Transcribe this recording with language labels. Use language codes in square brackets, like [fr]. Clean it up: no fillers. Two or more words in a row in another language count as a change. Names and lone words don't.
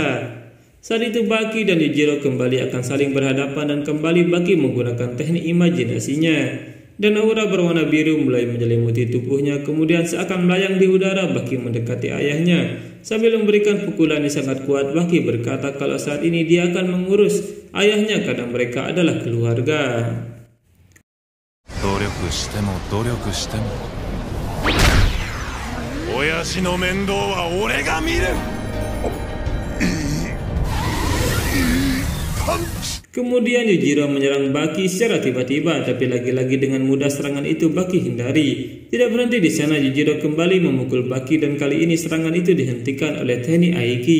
[id] Saat itu Baki dan Yujiro kembali akan saling berhadapan dan kembali Baki menggunakan teknik imajinasinya. Dan aura berwarna biru mulai menyelimuti tubuhnya, kemudian seakan melayang di udara Baki mendekati ayahnya. Sambil memberikan pukulan yang sangat kuat, Baki berkata kalau saat ini dia akan mengurus ayahnya karena mereka adalah keluarga. [ja] 努力しても親父の面倒は俺が見る。 [id] Kemudian Yujiro menyerang Baki secara tiba-tiba, tapi lagi-lagi dengan mudah serangan itu Baki hindari. Tidak berhenti di sana, Yujiro kembali memukul Baki dan kali ini serangan itu dihentikan oleh teknik Aiki.